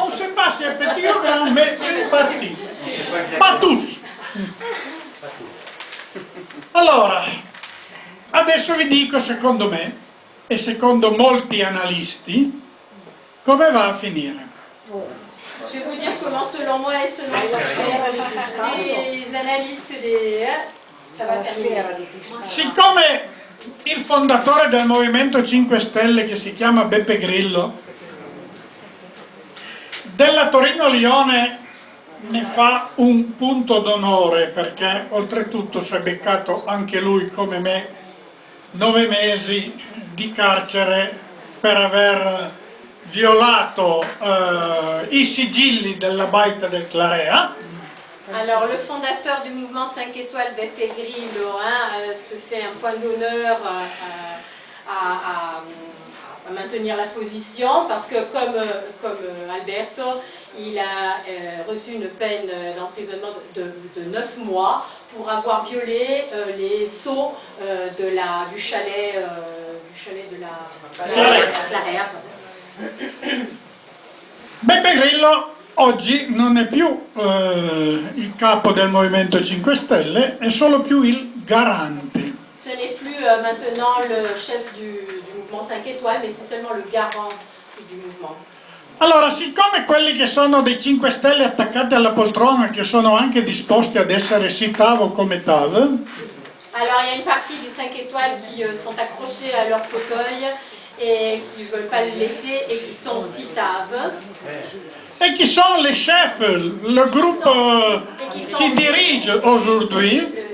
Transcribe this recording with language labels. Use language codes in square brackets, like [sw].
[fr] On ne sait pas si è petit o grand, mais une partie. Pas tous. [it] Allora, adesso vi dico secondo me, e secondo molti analisti, come va a finire. [fr] Je vais vous dire comment, selon moi et selon les analystes, ça va terminer. [it] Siccome il fondatore del Movimento 5 Stelle, che si chiama Beppe Grillo, della Torino-Lione ne fa un punto d'onore, perché oltretutto si è beccato anche lui, come me, 9 mesi di carcere per aver violato i sigilli della baita del Clarea. [fr] Alors, le fondateur du mouvement 5 étoiles, Beppe Grillo, se fait un point d'honneur à maintenir la position, parce que comme Alberto, il a reçu une peine d'emprisonnement de 9 mois pour avoir violé les sceaux du chalet de la Clarea. [it] Beppe Grillo oggi non è più il capo del Movimento 5 Stelle, è solo più il garante. [fr] Ce n'est plus maintenant le chef du mouvement 5 étoiles, mais c'est seulement le garant du mouvement. [it] Allora, siccome quelli che sono dei 5 Stelle attaccati alla poltrona, che sono anche disposti ad essere sì TAV o come TAV, [fr] alors il y a une partie du 5 étoiles qui sont accrochés à leur fauteuil et qui ne veulent pas le laisser et qui sont citables. Et qui sont les chefs, le groupe qui dirige aujourd'hui.